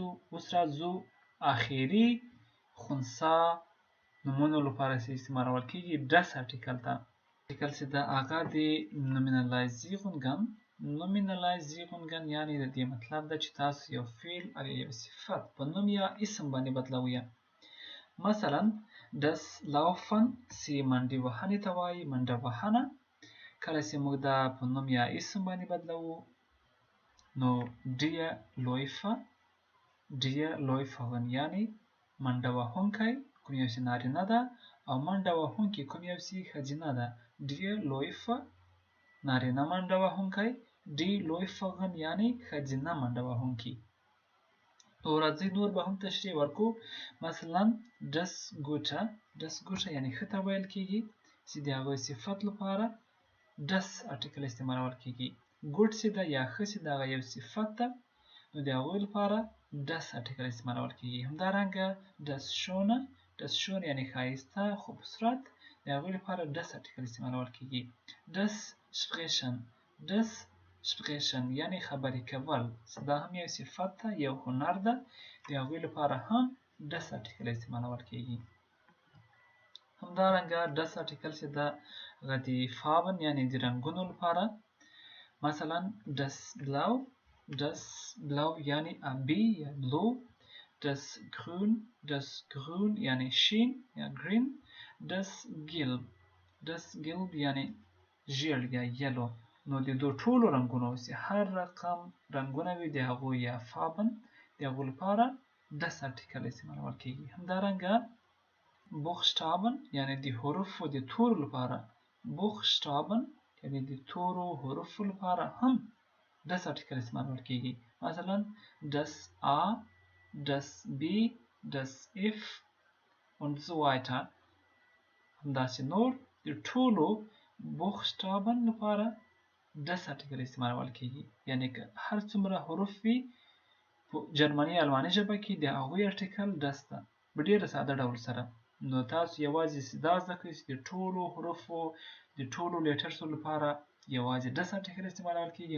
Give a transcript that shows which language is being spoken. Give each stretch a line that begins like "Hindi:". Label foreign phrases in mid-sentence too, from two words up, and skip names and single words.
Pashto: اوس راځو آخري خنثی نومونو لپاره چې استعمالول کېږي das ارتیکل ته. ارتیکل چې د هغه د نومینالایزیرونګن یعنی د دې مطلب ده چې تاسو یو فعل او یو صفت په نوم یا اسم باندې بدلوئ. مثلا
German: das laufen
Pashto: چې منډې وهنې ته وایي، منډه وهنه. کله چې موږ دا په نوم یا اسم باندې بدلوو نو
German: der läuferin
Pashto: یعنی منډه وهونکی کوم یو چې نارینه ده او منډه وهونکې کوم یو چې ښځینه ده.
German: der läufer
Pashto: نارینه منډه وهونکی،
German: die läuferin
Pashto: یعنی ښځینه منډه وهونکې. او راځئ نور به هم تشریح ورکړو. مثلا
German: das gute
Pashto: یعنی ښه ته ویل کېږي چې د هغوی صفت لپاره das ارتیکل استعمالول کېږي. ګوډ چې ده یا ښه چې ده هغه یو صفت ده نو د هغوی لپاره das ارتیکل استعمالول کېږي. همدارنګه
German: das schöne
Pashto: یعنی ښایسته خوبصورت د هغوی لپاره das ارتیکل استعمالول کېږي.
German: das sprechen
Pashto: یعنی خبرې کول چې دا هم یو صفت ده، یو هنر ده، د هغوی لپاره هم das ارتیکل استعمالول کېږي. همدارنګه das ارتیکل چې ده هغه د farben یعنی د رنګونو لپاره. مثلا
German: das blau
Pashto: یعنی آبی یا بلو.
German: das grün
Pashto: یعنی شین یا green.
German: das gelb
Pashto: یعنی ژیړ یا یلو. نو د دو ټولو رنګونو چې هر رقم رنګونه وي د هغو یا farben د هغو لپاره das ارتیکل استعمالول کېږي. همدارنګه buchstaben یعنی د حروفو د تورو لپاره buchstaben یعنی د تورو حروفو لپاره هم das ارتیکل استعمالول کېږي.
German: مثلا das A، das B، das F und so weiter.
Pashto: همداسې نور د ټولو buchstaben لپاره das ارتیکل استعمالول کېږي. یعنی که هر څومره حروف وي په جرمني الماني ژبه کې د هغوی ارتیکل das ده په ډېره ساده ډول سره. نو تاسو یوازې دا زده کړئ چې د ټولو حروفو د ټولو لیټرسو لپاره یوازې das ارتیکل استعمالول کېږي.